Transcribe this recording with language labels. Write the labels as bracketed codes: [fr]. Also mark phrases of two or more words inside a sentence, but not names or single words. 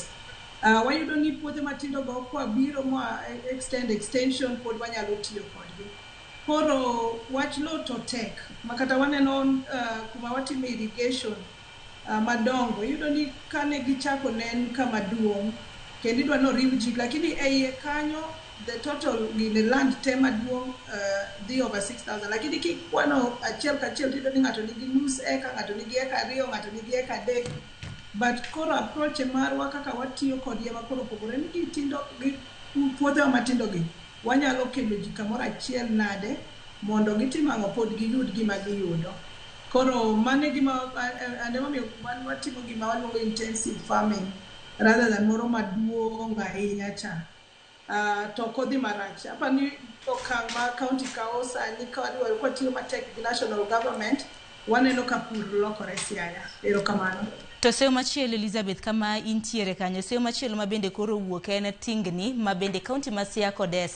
[luo] Wayudo ni puothe matindo go kwa biro ma extension pod wanyalo tiyo kodgi. Koro wach lo to tek, makata waneno kuma watimo irrigation madongo, iyudo ni kane gichako nen kama duong' kendo idwa no riw ji, lakini eiye kanyo [en] the total [luo] gine land te maduong' dhi over 6,000, lakini kikwano achiel kachiel tido ni ng'ato nigi nus eka, ng'ato nigi eka 2, ng'ato nigi eka 3. But koro approach marwa kaka watiyo kod yema koro pogore ni gitindo gi puothe matindo gi wanyalo kelo ji kamoro achiel nade mondo gitim ang'o pod giyud gima giyudo. Koro mane gima ande mamiyo watimo gima waluongo [en] intensive farming rather than [luo] moro maduong' ahinya cha. To kodhi marach. Hapa ni okang' ma county kawo sani kwa tiyo matek gi national government waneno ka pur lokore Siaya. Erokamano. To seyo machielo Elizabeth kama intiere kanyo, seyo machielo mabende koro wuok en tingni mabende kaunti ma Siaya kod Esa.